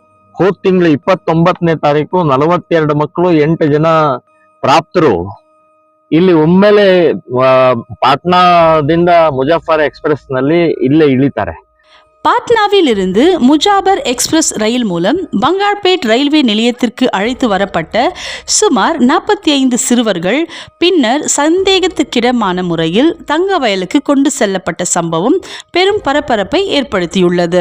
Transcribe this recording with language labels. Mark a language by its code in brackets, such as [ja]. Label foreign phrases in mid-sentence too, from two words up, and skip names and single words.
[kn] ಹೋದ ತಿಂಗಳು 29ನೇ ತಾರೀಕು 42 ಮಕ್ಕಳು 8 ಜನ ಪ್ರಾಪ್ತರು ಇಲ್ಲಿ ಒಮ್ಮೆಲೆ ಪಾಟ್ನಾದಿಂದ ಮುಜಾಫರ್ ಎಕ್ಸ್ಪ್ರೆಸ್ ನಲ್ಲಿ ಇಲ್ಲೇ ಇಳಿತಾರೆ. [ta] பாட்னாவிலிருந்து முஜாபர் எக்ஸ்பிரஸ் ரயில் மூலம் பங்கார்பேட் ரயில்வே நிலையத்திற்கு அழைத்து வரப்பட்ட சுமார் 45 சிறுவர்கள் பின்னர் சந்தேகத்துக்கிடமான முறையில் தங்க வயலுக்கு கொண்டு செல்லப்பட்ட சம்பவம் பெரும் பரபரப்பை ஏற்படுத்தியுள்ளது.